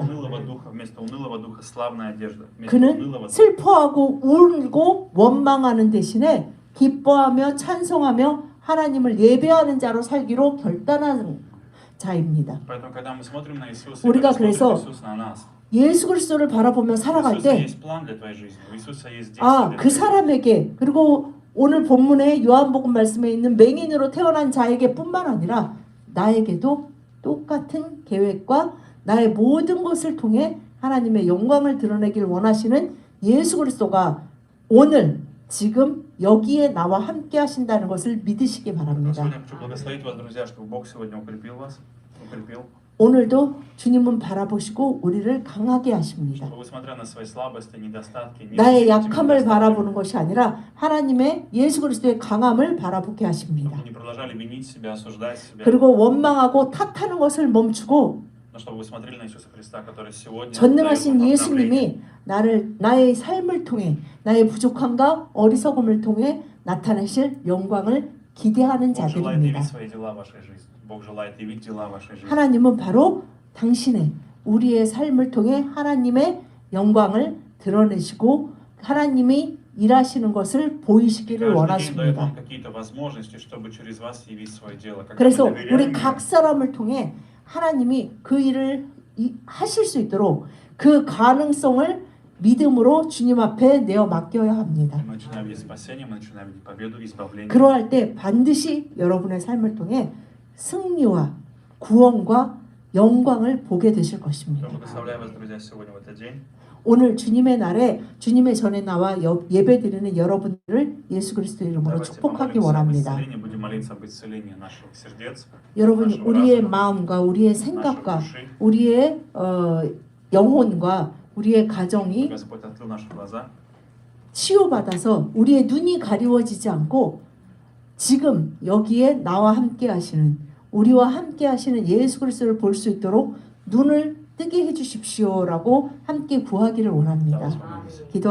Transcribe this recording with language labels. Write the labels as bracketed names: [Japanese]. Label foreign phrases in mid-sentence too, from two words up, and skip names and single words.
[Russian] Вместо унылого духа славная одежда. Вместо [Korean] 그는 [Russian] унылого духа [Korean] 슬퍼하고 울고 원망하는 대신에 기뻐하며 찬송하며 하나님을 예배하는 자로 살기로 결단한 자입니다. [Russian] Поэтому, когда мы смотрим на Иисуса, [Korean] 우리가 [Russian] когда смотрит [Korean] 그래서 [Russian] Иисус на нас, [Korean] 예수 그리스도를 바라보며 [Russian] у [Korean] 살아갈 [Russian] Иисуса [Korean] 때 [Russian] есть план для твоей жизни, у Иисуса есть действие для [Korean] 그 [Russian] твоей жизни. [Korean] 사람에게 그리고 오늘 본문의 요한복음 말씀에 있는 맹인으로 태어난 자에게 뿐만 아니라 나에게도 똑같은 계획과 나의 모든 것을 통해 하나님의 영광을 드러내길 원하시는 예수 그리스도가 오늘 지금 여기에 나와 함께 하신다는 것을 믿으시기 바랍니다. [Russian] Сегодня я хочу благословить вас, друзья, чтобы Бог сегодня укрепил вас, укрепил, [Korean] 오늘도 주님은 바라보시고 우리를 강하게 하십니다. [Russian] чтобы, смотря на свои слабости, недостатки, [Korean] 나의 [Russian] несчастья, [Korean] 약함을 [Russian] недостатки, [Korean] 바라보는 것이 아니라 하나님의 예수 그리스도의 강함을 바라보게 하십니다. [Russian] чтобы вы не продолжали винить себя, осуждать себя, [Korean] 그리고 원망하고 탓하는 것을 멈추고 [Russian] но чтобы вы смотрели на Иисуса Христа, который сегодня [Korean] 전능하신 [Russian] дает вам [Korean] 예수님이 [Russian] обновление. [Korean] 나의 삶을 통해 나의 부족함과 어리석음을 통해 나타내실 영광을 기대하는 [Russian] Бог желает [Korean] 자들입니다. [Russian] явить свои дела в вашей жизни. Бог желает явить дела в вашей жизни. [Korean] 하나님은 바로 당신의 우리의 삶을 통해 하나님의 영광을 드러내시고 하나님이 일하시는 것을 보이시기를 [Russian] Каждый день дает [Korean] 원하십니다. [Russian] вам какие-то возможности, чтобы через вас явить свое дело. Когда [Korean] 그래서 [Russian] мы доверяем [Korean] 우리 [Russian] ему, [Korean] 각 사람을 통해 하나님이 그 일을 하실 수 있도록 그 가능성을 믿음으로 주님 앞에 내어 맡겨야 합니다. [Russian] мы начинаем видеть спасение, мы начинаем видеть победу, избавление. [Korean] 그러할 때 반드시 여러분의 삶을 통해 승리와 구원과 영광을 보게 되실 [Russian] Я [Korean] 것입니다. [Russian] благословляю вас, друзья, сегодня в этот день. [Korean] 오늘 주님의 날에 주님의 전에 나와 예배드리는 여러분들을 예수 그리스도 이름으로 [Russian] Давайте [Korean] 축복하기 [Russian] помолимся об [Korean] 원합니다. [Russian] исцелении, будем молиться об исцелении наших сердец, [Korean] 여러분이 [Russian] нашего [Korean] 우리의 [Russian] разума, [Korean] 마음과 우리의 [Russian] нашей [Korean] 생각과 [Russian] души. [Korean] 우리의 영혼과 우리의 가정이 [Russian] Господь открыл наши глаза, [Korean] 치유받아서 우리의 눈이 가리워지지 않고 지금 여기에 나와 함께 하시는 우리와 함께 하시는 예수 그리스도를 볼 수 있도록 눈을 뜨게 해 주십시오라고 함께 구하기를 원합니다. [Russian] Давайте помолимся. [Korean] 기도하